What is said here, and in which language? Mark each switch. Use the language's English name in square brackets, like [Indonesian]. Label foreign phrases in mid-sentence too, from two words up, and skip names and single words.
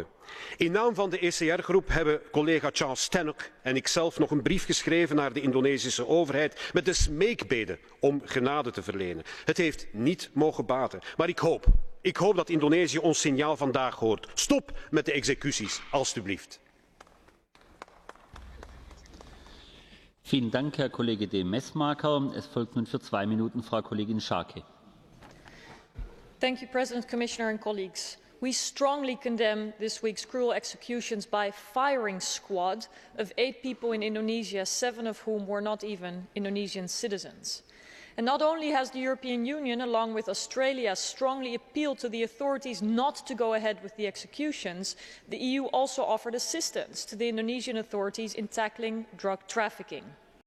[Dutch] In naam van de ECR-groep hebben collega Charles Tannock en ikzelf nog een brief geschreven naar de Indonesische overheid met de smeekbede om genade te verlenen. Het heeft niet mogen baten, maar ik hoop dat Indonesië ons signaal vandaag hoort. Stop met de executies, alstublieft. [German] Vielen Dank, Herr Kollege de Mesmaeker. Es folgt nun für 2 Minuten Frau Kollegin Schaake. [English] Thank you, President, Commissioner and colleagues. We strongly condemn this week's cruel executions by firing squad of 8 people in Indonesia, 7 of whom were not even Indonesian citizens. And not only has the European Union, along with Australia, strongly appealed to the authorities not to go ahead with the executions, the EU also offered assistance to the Indonesian authorities in tackling drug trafficking.